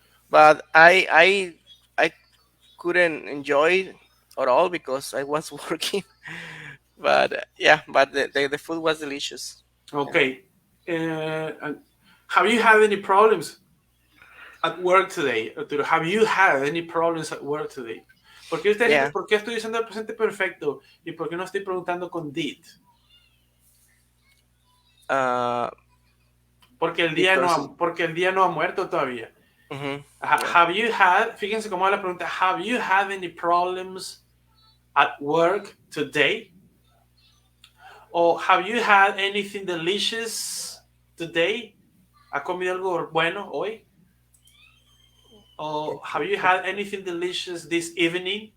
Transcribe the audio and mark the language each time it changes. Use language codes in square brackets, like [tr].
[en] But I couldn't enjoy it at all because I was working. But yeah, but the food was delicious. Yeah. Okay. And have you had any problems at work today, Arturo? Have you had any problems at work today? Yeah. [es] ¿Por qué estoy usando el presente perfecto y por qué no estoy preguntando con did? [en] Uh, because. [es] Porque el día no ha muerto todavía. Mhm, yeah. Fíjense cómo va la pregunta, [en] have you had any problems at work today? Or have you had anything delicious today? [es] ¿Ha comido algo bueno hoy? [en] Or have you had anything delicious this evening?